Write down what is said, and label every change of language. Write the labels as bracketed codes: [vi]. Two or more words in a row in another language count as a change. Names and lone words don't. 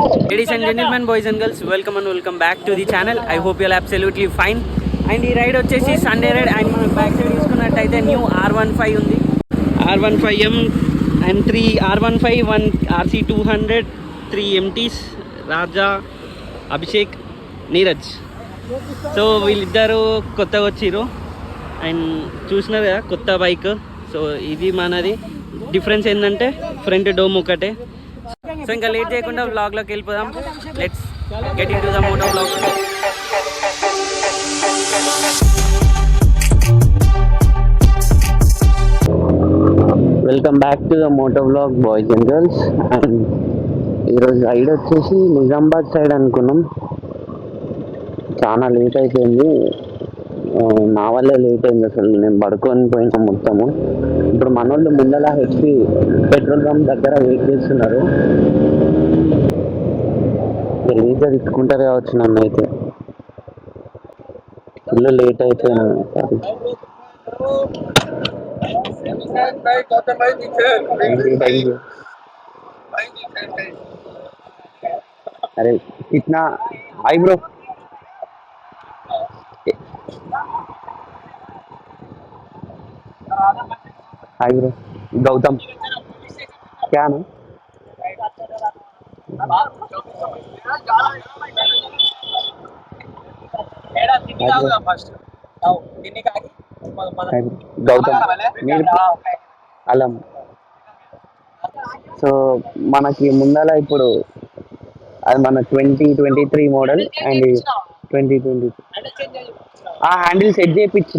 [en] Ladies and gentlemen, boys and girls, welcome and welcome back to the channel. I hope you are absolutely fine. [te] And ఈ రైడ్ వచ్చేసి [en] Sunday ride. [te] అండ్ మనం [en] back side [te] తీసుకున్నట్టయితే న్యూ R15 ఉంది, R15M అండ్ 3 R15, 1 RC200, 3 MTs, రాజా, అభిషేక్, నీరజ్. సో వీళ్ళిద్దరు కొత్తగా వచ్చిర్రు అండ్ చూసినారు కదా కొత్త బైక్. సో ఇది మనది. డిఫరెన్స్ ఏంటంటే [en] front dome [te] ఒకటే. సో ఇంకా లేట్ చేయకుండా వ్లాగ్లోకి వెళ్ళిపోదాం. [en] let's get into the moto vlog. welcome back to the moto vlog boys and girls. [te] అండ్ ఈరోజు రైడ్ వచ్చేసి నిజామాబాద్ సైడ్ అనుకున్నాం. చాలా లేట్ అయిపోయింది. నా వల్లే లేట్ అయింది. అసలు నేను పడుకొని పోయినా మొత్తము. ఇప్పుడు మన వాళ్ళు ముందల హెచ్పి [en] petrol pump [te] దగ్గర వెయిట్ చేస్తున్నారు. రిలీజ్ తీసుకుంటారు కావచ్చు. నన్ను అయితే [en] full late [te] అయిపోయినా. [hi] అరే కిतना [en] hi bro. hi bro. [hi] गौतम क्या नाम? [te] గౌతమ్ అలం. సో మనకి ముందల ఇప్పుడు అది మన 2023 మోడల్ అండ్ 2020 ఆ [en] handle set [te] చేయించిన.